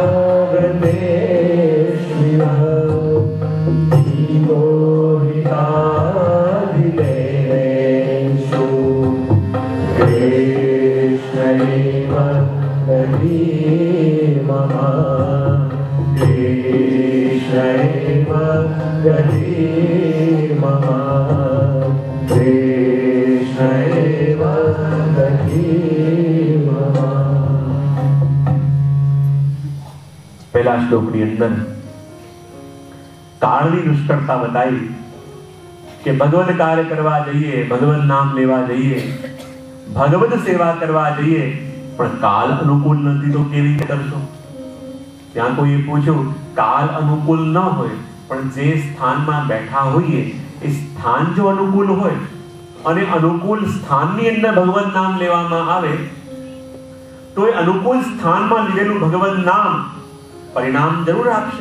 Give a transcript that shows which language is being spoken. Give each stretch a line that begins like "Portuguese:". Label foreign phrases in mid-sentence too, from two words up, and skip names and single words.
Sanskrit: व्रतेष्विव धीरोहितादिदेवेषु कृष्णैव गतिर्मम, कृष्णैव गतिर्मम, कृष्णैव गतिर्मम.
Hindi: पहला श्लोक
Gujarati: ની અંદર કાળની દુષ્કર્તા બતાવી કે ભગવદ કાર્ય કરવા જઈએ, ભગવદ નામ લેવા જઈએ, ભગવદ સેવા કરવા જઈએ, પણ કાલ અનુકૂળ નથી તો કેવી રીતે કરશો? ત્યાં કોઈએ પૂછ્યું, કાલ અનુકૂળ ન હોય પણ જે સ્થાનમાં બેઠા હોઈએ એ સ્થાન જો અનુકૂળ હોય અને અનુકૂળ સ્થાનની અંદર ભગવદ નામ લેવામાં આવે તો એ અનુકૂળ સ્થાનમાં લીધેલું ભગવદ નામ પરિણામ જરૂર આપશે.